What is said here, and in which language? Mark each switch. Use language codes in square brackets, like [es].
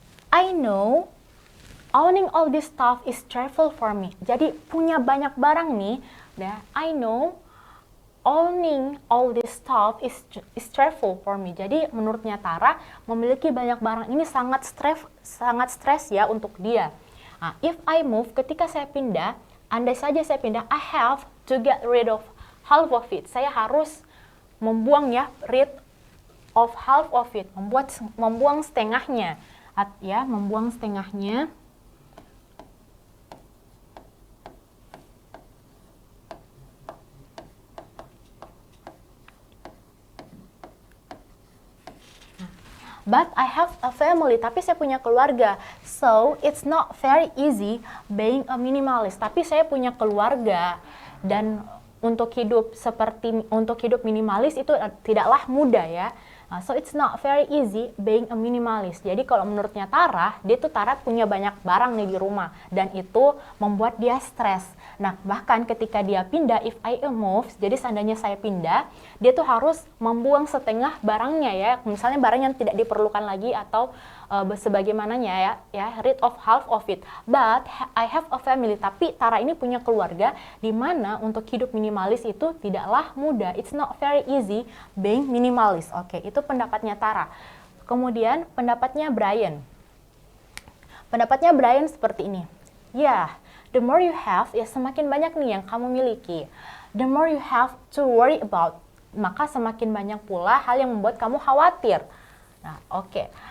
[en] I know owning all this stuff is stressful for me. [id] Jadi punya banyak barang nih, [en] I know owning all this stuff is stressful for me. [id] Jadi menurutnya Tara, memiliki banyak barang ini sangat stres ya untuk dia. [en] Nah, if I move, [id] ketika saya pindah, andai saja saya pindah, [en] I have to get rid of half of it. [id] Saya harus membuang ya, [en] rid of half of it, [id] membuang setengahnya. Ya, membuang setengahnya. [en] But I have a family, [id] tapi saya punya keluarga. [en] So, it's not very easy being a minimalist. [id] Tapi saya punya keluarga dan untuk hidup minimalis itu tidaklah mudah ya. [en] So it's not very easy being a minimalist. [id] Jadi kalau menurutnya Tara, Tara punya banyak barang nih di rumah dan itu membuat dia stres. Nah, bahkan ketika dia pindah, [en] if I move, [id] jadi seandainya saya pindah, dia tuh harus membuang setengah barangnya ya. Misalnya barang yang tidak diperlukan lagi atau sebagaimananya ya, [en] rid of half of it. But I have a family, [id] tapi Tara ini punya keluarga di mana untuk hidup minimalis itu tidaklah mudah. [en] It's not very easy being minimalist. [id] Oke, itu pendapatnya Tara. Kemudian pendapatnya Brian. Pendapatnya Brian seperti ini. [en] Yeah, the more you have, [id] ya semakin banyak nih yang kamu miliki. [en] The more you have to worry about, [id] maka semakin banyak pula hal yang membuat kamu khawatir. Nah, oke.